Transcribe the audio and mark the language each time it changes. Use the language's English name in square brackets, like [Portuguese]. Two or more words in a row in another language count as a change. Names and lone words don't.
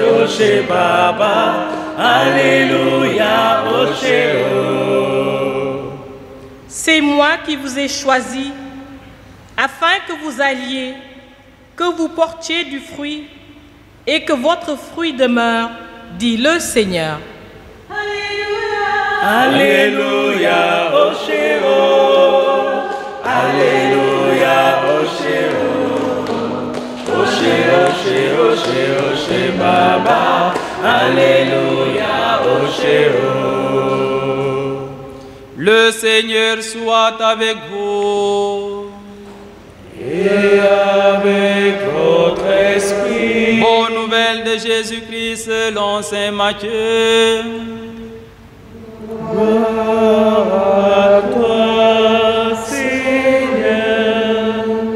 [Yoruba] Oche Baba, Alléluia, Oche O. [French] C'est moi qui vous ai choisi, afin que vous alliez, que vous portiez du fruit, et que votre fruit demeure, dit le Seigneur. [Yoruba] Alléluia, Oche O. Alléluia, Oche O. Oche, Oche, Oche, Oche Baba. Alléluia, Oche O. [French] Le Seigneur soit avec vous. Et avec votre esprit. Bonne nouvelle de Jésus-Christ selon saint Matthieu. Gloire à toi, Seigneur.